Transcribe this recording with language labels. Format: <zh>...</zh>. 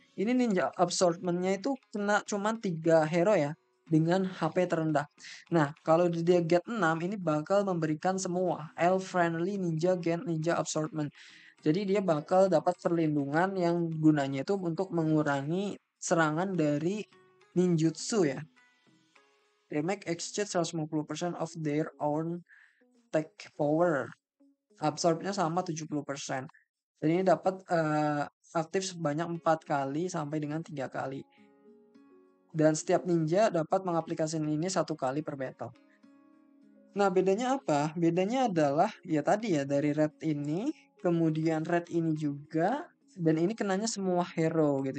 <id>Ini ninja absorbment-nya itu kena cuman 3 hero ya dengan HP terendah. Nah, kalau dia get 6 ini bakal memberikan semua elf friendly ninja gen ninja absorbment. Jadi dia bakal dapat perlindungan yang gunanya itu untuk mengurangi serangan dari ninjutsu ya.</id> <en>Damage exchange 150% of their own attack power.</en> <id>Absorbnya sama 70%. Dan ini dapat aktif sebanyak 4 kali sampai dengan 3 kali. Dan setiap ninja dapat mengaplikasikan ini 1 kali per battle. Nah, bedanya apa? Bedanya adalah ya tadi ya dari red ini, kemudian red ini juga, dan ini kenanya semua hero gitu.</id>